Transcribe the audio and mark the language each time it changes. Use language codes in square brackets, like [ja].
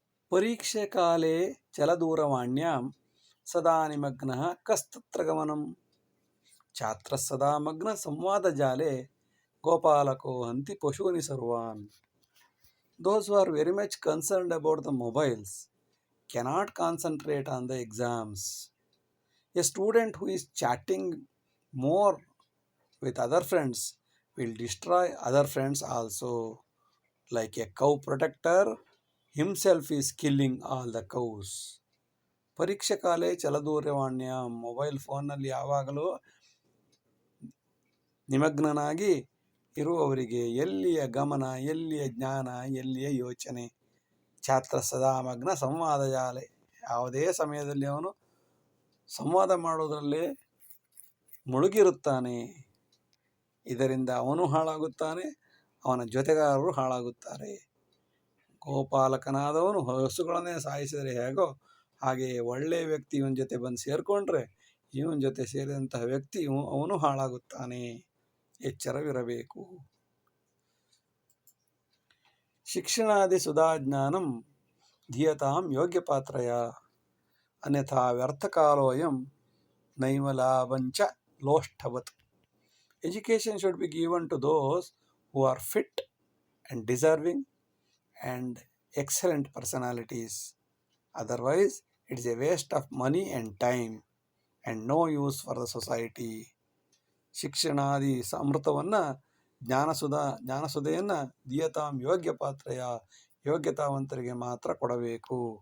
[sa] ಪರೀಕ್ಷೆ ಕಾಲೇ ಚಲದೂರವಾಣ್ಯಾಂ ಸದಾ ನಿಮಗ್ನಃ ಕಸ್ತತ್ರ ಗಮನಂ. ಛಾತ್ರ ಸದಾ ಮಗ್ನ ಸಂವಾದ ಜಾಲೆ ಗೋಪಾಲಕೋ ಹಂತಿ ಪಶೂನಿ ಸರ್ವಾನ್. [en] Those who are very much concerned about the mobiles cannot concentrate on the exams. A student who is chatting more with other friends will destroy other friends also. Like a cow protector himself is killing all the cows. [sa] ಪರೀಕ್ಷೆ ಕಾಲೇ ಚಲದೂರವಾಣ್ಯ, [kn] mobile ಫೋನ್ನಲ್ಲಿ ಯಾವಾಗಲೂ ನಿಮಗ್ನನಾಗಿ ಇರುವವರಿಗೆ ಎಲ್ಲಿಯ ಗಮನ, ಎಲ್ಲಿಯ ಜ್ಞಾನ, ಎಲ್ಲಿಯ ಯೋಚನೆ. [sa] ಛಾತ್ರ ಸದಾ ಮಗ್ನ ಸಂವಾದ ಜಾಲೆ. [kn] ಯಾವುದೇ ಸಮಯದಲ್ಲಿ ಅವನು ಸಂವಾದ ಮಾಡೋದರಲ್ಲೇ ಮುಳುಗಿರುತ್ತಾನೆ. ಇದರಿಂದ ಅವನು ಹಾಳಾಗುತ್ತಾನೆ, ಅವನ ಜೊತೆಗಾರರು ಹಾಳಾಗುತ್ತಾರೆ. ಗೋಪಾಲಕನಾದವನು ಹಸುಗಳನ್ನೇ ಸಾಯಿಸಿದರೆ ಹೇಗೋ ಹಾಗೆಯೇ ಒಳ್ಳೆಯ ವ್ಯಕ್ತಿ ಇವನ ಜೊತೆ ಬಂದು ಸೇರಿಕೊಂಡ್ರೆ ಇವನ ಜೊತೆ ಸೇರಿದಂತಹ ವ್ಯಕ್ತಿ ಅವನು ಹಾಳಾಗುತ್ತಾನೆ. ಎಚ್ಚರವಿರಬೇಕು. [sa] ಶಿಕ್ಷಣಾದಿ ಸುಧಾಜ್ಞಾನಂ ಧೀಯತಾಂ ಯೋಗ್ಯ ಪಾತ್ರಯ ಅನ್ಯಥಾ ವ್ಯರ್ಥಕಾಲೋಯಂ ನೈಮಲಾಭಂಚ ಲೋಷ್ಠವತ್. [en] Education should be given to those who are fit and deserving and excellent personalities. Otherwise, it is a waste of money and time and no use for the society. [kn] ಶಿಕ್ಷಣಾದಿ ಅಮೃತವನ್ನು, ಜ್ಞಾನಸುಧೆಯನ್ನು [sa] ದೀಯತಾಂ ಯೋಗ್ಯ ಪಾತ್ರಯ, [kn] ಯೋಗ್ಯತಾವಂತರಿಗೆ ಮಾತ್ರ ಕೊಡಬೇಕು.